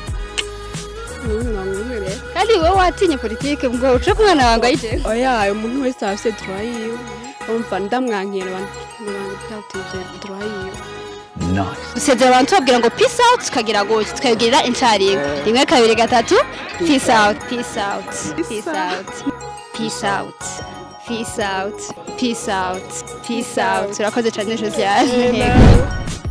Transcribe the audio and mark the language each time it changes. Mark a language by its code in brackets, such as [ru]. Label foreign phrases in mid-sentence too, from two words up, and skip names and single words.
[rn] Kandi wowe watinye politiki ngo uce ku mwana wangu ayije. Oya umuntu wese afise droit yiwe. Umva ndamwankira abantu batavye droit yiwe. [en] Nice. [rn] Usezera abantu babwira ngo [en] peace out [rn] tukagira gutya tukabwirira incari rimwe kabiri gatatu [en] peace out peace out peace out peace out peace out peace out peace out. [rn] Turakoze cyane Josiane.